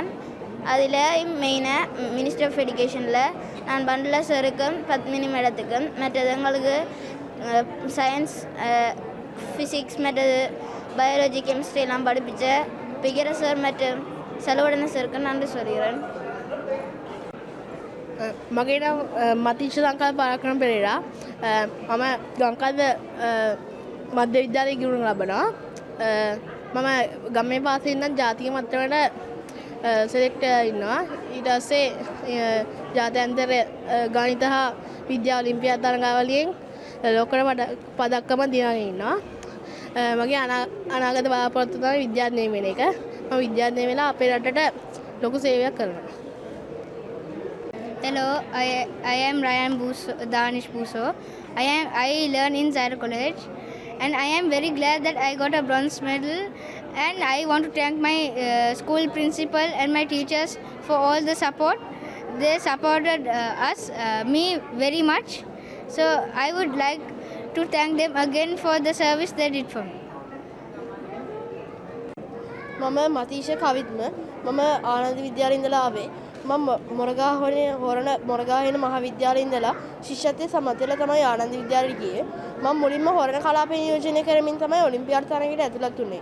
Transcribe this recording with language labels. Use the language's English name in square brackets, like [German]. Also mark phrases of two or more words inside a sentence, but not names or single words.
[Tamil] அதில் மெயினாக [English] Ministry of Education [Tamil] நான் பண்டுல சாருக்கும் பத்மினி மேடத்துக்கும் மற்றது எங்களுக்கு [English] science physics [Tamil] மற்றது [English] biology chemistry [Tamil] எல்லாம் படிப்பிச்ச பிகிர சார் மற்றும் செலவடன சாருக்கு நன்றி சொல்கிறேன். [Sinhala] මගේ නම් මතිෂ ලංකාව පරාක්‍රම පෙරේරා. මම ලංකාව මධ්‍ය විද්‍යාලයේ ඉගෙනුම් ලබනවා. මම ගමේ පාසලේ ඉඳන් ජාතික මට්ටමට සෙලෙක්ට් ඉන්නවා. ඊට පස්සේ ජාත්‍යන්තර ගණිත හා විද්‍යා ඔලිම්පියාඩ් තරඟාවලියෙන් ලෝකෙට පදක්කම දිනාගෙන ඉන්නවා. මගේ අනාගත බලාපොරොත්තු තමයි විද්‍යාඥයෙක් වෙන එක. මම විද්‍යාඥයෙක් වෙලා අපේ රටට ලොකු සේවයක් කරනවා. [English] Hello, I am Ryan Danish Buso. I learn in Zaire College, and I am very glad that I got a bronze medal. And I want to thank my school principal and my teachers for all the support. They supported me very much. So I would like to thank them again for the service they did for me. [Sinhala] මම මතීෂ කවිත්ම. මම ආනන්ද විද්‍යාලේ ඉඳලා ආවේ. මම මොරගාහේන මහාවිද්‍යාලේ ඉඳලා ශිෂ්‍යත්වයේ සමත් වෙලා තමයි ආනන්ද විද්‍යාලෙට ගියේ. මම මුලින්ම හොරණ කලාපය නියෝජනය කරමින් තමයි ඔලිම්පියාඩ් තරඟයට ඇතුළත් වුණේ.